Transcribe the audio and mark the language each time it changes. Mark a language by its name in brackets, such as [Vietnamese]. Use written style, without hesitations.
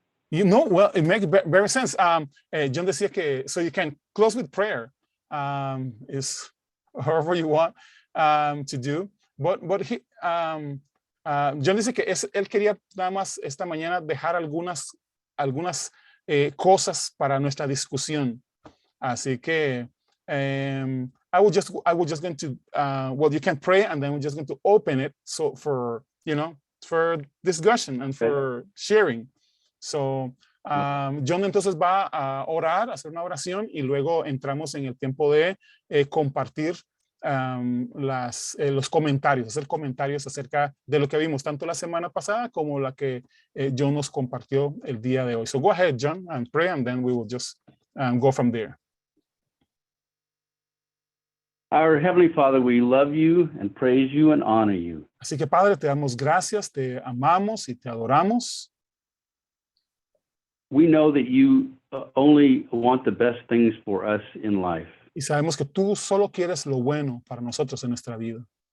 [English] Well, it makes very sense. John [Spanish] decía que [English] so you can close with prayer. Is however you want to do. [Spanish] But John dice que él quería nada más esta mañana dejar algunas cosas para nuestra discusión. Así que [English] I was just going to well, you can pray and then we're just going to open it so for discussion and for sharing. [Spanish] So John entonces va a orar, a hacer una oración y luego entramos en el tiempo de compartir los comentarios, hacer comentarios acerca de lo que vimos tanto la semana pasada como la que John nos compartió el día de hoy. [English] So go ahead, John, and pray, and then we will just go from there. Our Heavenly Father, we love you and praise you and honor you. [Spanish] Así que Padre, te damos gracias, te amamos y te adoramos. [English] We know that you only want the best things for us in life. [Spanish] Y sabemos que tú solo quieres lo bueno para nosotros en nuestra vida.